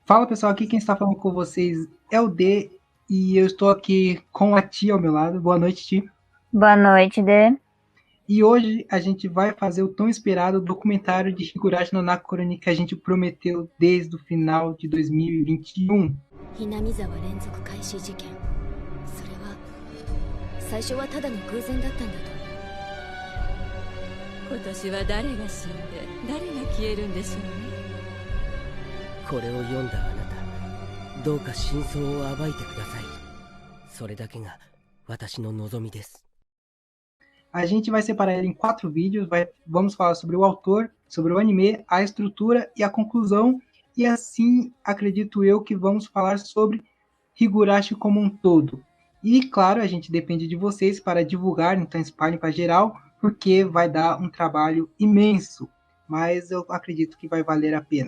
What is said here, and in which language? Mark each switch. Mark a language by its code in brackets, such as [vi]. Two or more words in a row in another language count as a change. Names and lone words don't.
[pt] Fala pessoal, aqui quem está falando com vocês é o D e eu estou aqui com a Ti ao meu lado. Boa noite, Ti. Boa noite, Dê. E hoje a gente vai fazer o tão esperado documentário de Higurashi no Nakoroni que a gente prometeu desde o final de 2021. [ja] ひなみ沢連続開始事件、それは最初はただの偶然だったんだと。今年は誰が死んで誰が消えるんでしょうね。これを読んだあなた、どうか真相を暴いてください。それだけが私の望みです。 [pt] A gente vai separar ele em 4 vídeos, vamos falar sobre o autor, sobre o anime, a estrutura e a conclusão, e assim acredito eu que vamos falar sobre Higurashi como um todo. E claro, a gente depende de vocês para divulgar, então espalhem para geral, porque vai dar um trabalho imenso, mas eu acredito que vai valer a pena.